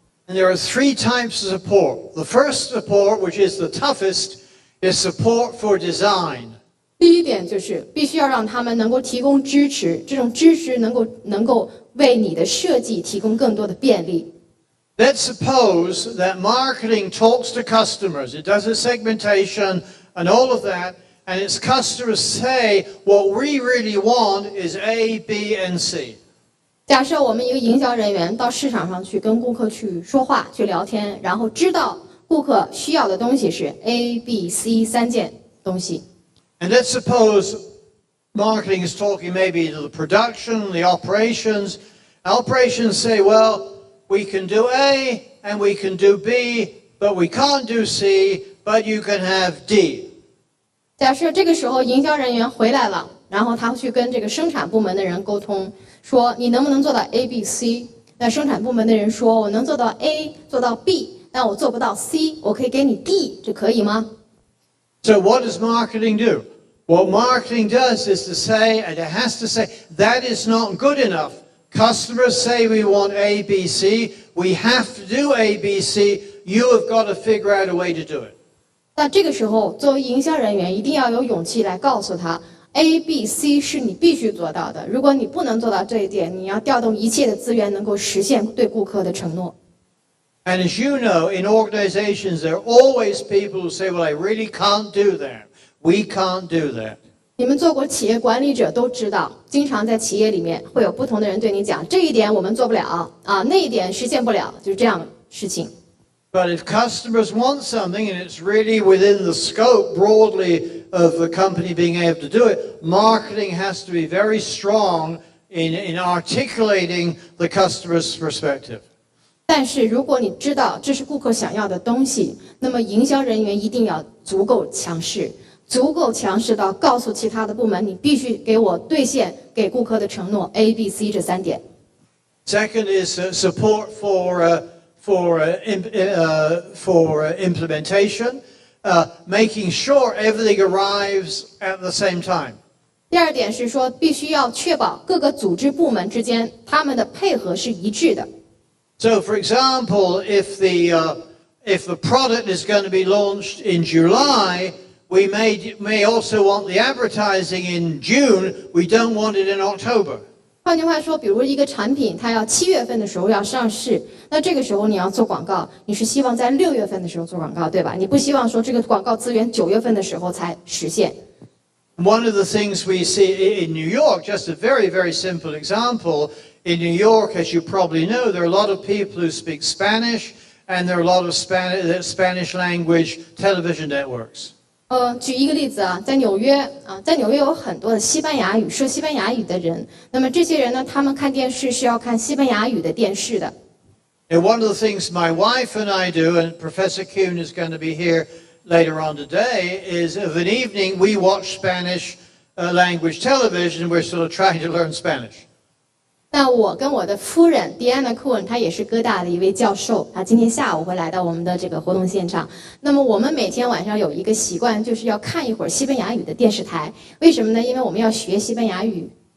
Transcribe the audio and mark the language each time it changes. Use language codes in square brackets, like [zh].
[en] And there are 3 types of support. The first support, which is the toughest, is support for design. [zh] 第一点就是必须要让他们能够提供支持，这种支持能够为你的设计提供更多的便利。 [en] Let's suppose that marketing talks to customers. It does a segmentation and all of that, and its customers say, what we really want is A, B, and C. [zh] 假设我们一个营销人员到市场上去跟顾客去说话、去聊天，然后知道顾客需要的东西是 A、B、C 3件东西。 [en] And let's suppose marketing is talking maybe to the production, the operations. Operations say, well, we can do A and we can do B, but we can't do C, but you can have D. [zh] 假设这个时候营销人员回来了，然后他去跟这个生产部门的人沟通，说你能不能做到 A、B、C？那生产部门的人说，我能做到 A， 做到 B， 但我做不到 C， 我可以给你 D， 这可以吗？ [en] So what does marketing do? What marketing does is to say, and it has to say, that is not good enough. Customers say we want A, B, C. We have to do A, B, C. You have got to figure out a way to do it. [zh] 那这个时候，作为营销人员，一定要有勇气来告诉他 ，A、B、C 是你必须做到的。如果你不能做到这一点，你要调动一切的资源，能够实现对顾客的承诺。 [en] And as you know, in organizations, there are always people who say, well, I really can't do that. We can't do that. [zh] 你们做过企业管理者都知道，经常在企业里面会有不同的人对你讲，这一点我们做不了啊，那一点实现不了，就是这样的事情。 [en] But if customers want something and it's really within the scope broadly of the company being able to do it, marketing has to be very strong in articulating the customer's perspective. [zh] 但是如果你知道这是顾客想要的东西，那么营销人员一定要足够强势，足够强势到告诉其他的部门，你必须给我兑现给顾客的承诺 A、B、C 这3点。 [en] Second is support for implementation, making sure everything arrives at the same time. [zh] 第二点是说，必须要确保各个组织部门之间他们的配合是一致的。 [en] So, for example, if the product is going to be launched in July, we may also want the advertising in June. We don't want it in October. [zh] 换句话说，比如一个产品它要7月份的时候要上市，那这个时候你要做广告，你是希望在6月份的时候做广告，对吧？你不希望说这个广告资源9月份的时候才实现。 [en] One of the things we see in New York, just a very, very simple example, in New York, as you probably know, there are a lot of people who speak Spanish, and there are a lot of Spanish language television networks. [zh] 举一个例子啊，在纽约有很多的西班牙语说西班牙语的人，那么这些人呢，他们看电视是要看西班牙语的电视的。 [en] And one of the things my wife and I do, and Professor Kuhn is going to be here later on today, is of an evening we watch Spanish language television. We're sort of trying to learn Spanish. [zh] 那我跟我的夫人 Diana Kuhn， 她也是哥大的一位教授，她今天下午会来到我们的这个活动现场。那么我们每天晚上有一个习惯，就是要看一会儿西班牙语的电视台。为什么呢？因为我们要学西班牙语。